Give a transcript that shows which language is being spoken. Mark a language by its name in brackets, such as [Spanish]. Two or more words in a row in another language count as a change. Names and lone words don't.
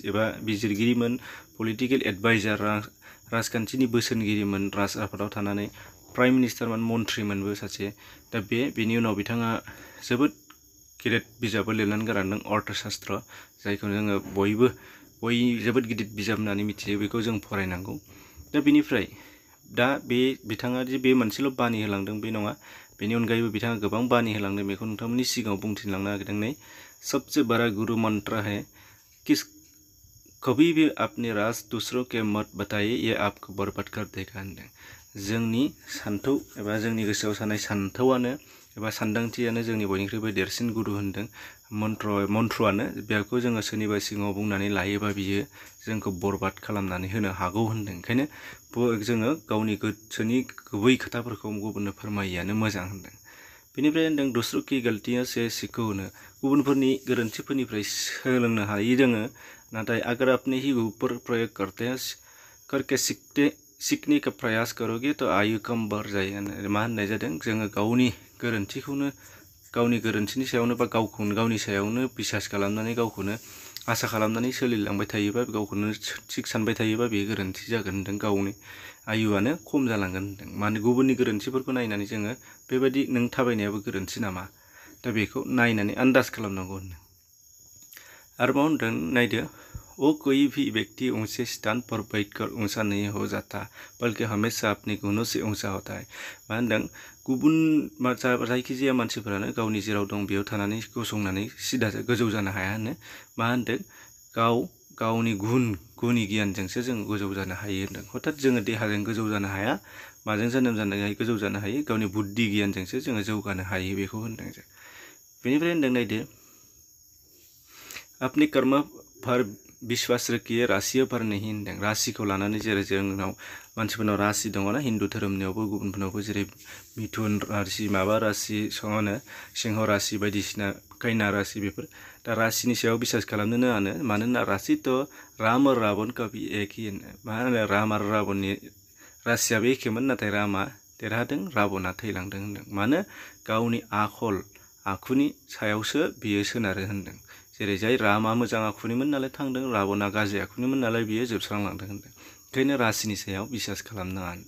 [Bodo] एबा बिजिरगिरिमोन पलिटिकेल एडभाइजार राजखान्थिनि बोसोनगिरिमोन राजआफादाव थानानै प्राइम मिनिस्टारमोन मन्थ्रिमोनबो सासे दा बेनि उनाव बिथाङा जोबोद गेदेर बिजाबबो लिरनानै गालांदों अर्थशास्त्र जायखौ जोङो बयबो जोबोद गिदिर बिजाब होननानै मिथियो बेखौ जों फरायनांगौ दा बेनिफ्राय दा बिथाङा जे बे मोनसेल' बानि होलांदों बे नङा बेनि अनगायैबो बिथाङा गोबां बानि होलांदों बेखौ नोंथांमोननि सिगाङाव बुंथिलांनो नागिरदों नै [Hindi] सबसे बड़ा गुरु मंत्र है कि कभी भी अपने राज दूसरों के मत बताइए ये आपको बर्बाद कर देगा [Bodo] होनदों जोंनि सान्थौ एबा जोंनि गोसोआव साननाय सान्थौआनो एबा सान्दांथियानो जोंनि बयनिख्रुइबो देरसिन गुरु होनदों मन्त्रआनो बेखौ जोङो सोरनिबा सिगाङाव बुंनानै लायोबा बियो जोंखौ बर्बाद खालामनानै होनो हागौ होनदों ओंखायनो जोङो गावनि गोसोनि गुबै खोथाफोरखौ गुबुननो फोरमायियानो मोजां होनदों बेनिफ्राय होनदों [Hindi] दूसरों की गलतियां से सीखो [Bodo] होनो गुबुनफोरनि गोरोन्थिफोरनिफ्राय सोलोंनो हायो जोङो नाथाय [Hindi] अगर अपने ही ऊपर प्रयोग करके सीखने का प्रयास करोगे तो आयु कम बढ़ जाए [Bodo] मा होननाय जादों जोङो गावनि गोरोन्थिनि सायावनो बा गावनि सायावनो बिसास खालामनानै गावखौनो आसा खालामनानै सोलिलांबाय थायोबा गावखौनो थिग सानबाय थायोबा बे गोरोन्थि जागोन होनदों गावनि आयुआनो खम जालांगोन होनदों माने गुबुननि गोरोन्थिफोरखौ नायनानै जोङो बेबायदि नों थाबायनायाबो गोरोन्थि नामा दा बेखौ नायनानै आन्दाज खालामनांगौ होनदों आरोबाव होनदों नायदो [Hindi] वो कोई भी व्यक्ति ऊंचे स्थान पर बैठकर ऊंचा नहीं हो जाता बल्कि हमेशा अपने गुणों से ऊंचा होता है मा होनदों गुबुन जायखिजाया मानसिफोरानो गावनि जेराव दं बेयाव थानानै गसंनानै सिदा गोजौ जानो हाया होनो मा होनदों गावनि गुनि गियानजोंसो जों गोजौ जानो हायो होनदों हथात जोङो देहाजों गोजौ जानो हाया माजों जोनोम जानानै गोजौ जानो हायो गावनि बुद्धि गियानजोंसो जोङो जौगानो हायो बेखौ होनदों जों बेनिफ्राय होनदों नायदो अपने कर्म पर विश्वास रखिए राशियों पर नहीं [Bodo] होनदों राशिखौ लानानै जेरै जोंनाव मानसिफोरनाव राशि दङना हिन्दु धोरोमनियावबो गुबुनफोरनावबो जेरै मिथुन राशि माबा राशि सिंह राशि बायदिसिना कन्या राशि बेफोर दा राशिनि सायाव बिसास खालामनो नाङानो मानोना राशि [Hindi] तो राम और रावण का भी एक ही [Bodo] मा होनो राम आरो रावणनि राशियाबो एखेमोन नाथाय रामा देरहादों रावणा थैलांदों होनदों मानो गावनि आखुनि सायावसो बियो सोनारो होनदों जेरै जाय रामा मोजां आखुनिमोन नालाय थांदों रावणा गाज्रि आखुनिमोन नालाय बियो जोबस्रांलांदों होनदों ओंखायनो राशिनि सायाव बिसास खालामनाङा होनदों।